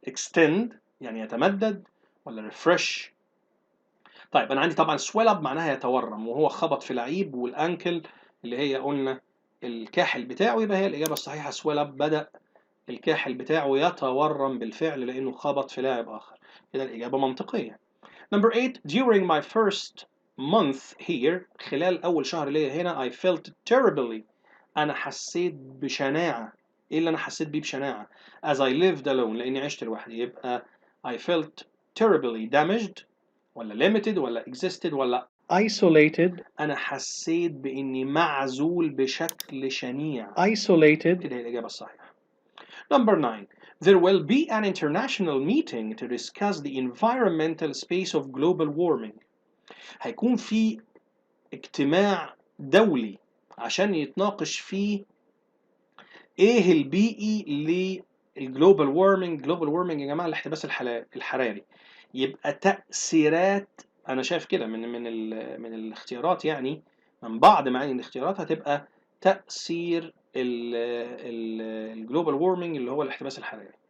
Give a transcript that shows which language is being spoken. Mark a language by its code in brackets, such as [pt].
[ar] extend يعني يتمدد، ولا refresh؟ طيب انا عندي طبعا swell up معناها يتورم، وهو خبط في لعيب، والانكل اللي هي قلنا الكاحل بتاعه، يبقى هي الاجابه الصحيحه swell up، بدا الكاحل بتاعه يتورم بالفعل لانه خبط في لاعب اخر. كده الاجابه منطقيه. [en] Number 8 during my first month here [ar] خلال اول شهر ليا هنا [en] I felt terribly [ar] انا حسيت بشناعه. ايه اللي انا حسيت بيه بشناعه؟ [en] as I lived alone [ar] لاني عشت لوحدي، يبقى [en] I felt terribly damaged، [ar] ولا limited، ولا existed، ولا [en] isolated. [ar] أنا حسيت بإني معزول بشكل شنيع. [en] isolated. [ar] كده هي الإجابة الصحيحة. Number 9. [en] There will be an international meeting to discuss the environmental space of global warming. [ar] هيكون في اجتماع دولي عشان يتناقش فيه ايه البيئي للجلوبال وارمنج. جلوبال وارمنج يا جماعه الاحتباس الحراري. يبقى تأثيرات، انا شايف كده من الاختيارات، يعني من بعض معاني الاختيارات هتبقى تأثير الجلوبال وارمنج اللي هو الاحتباس الحراري.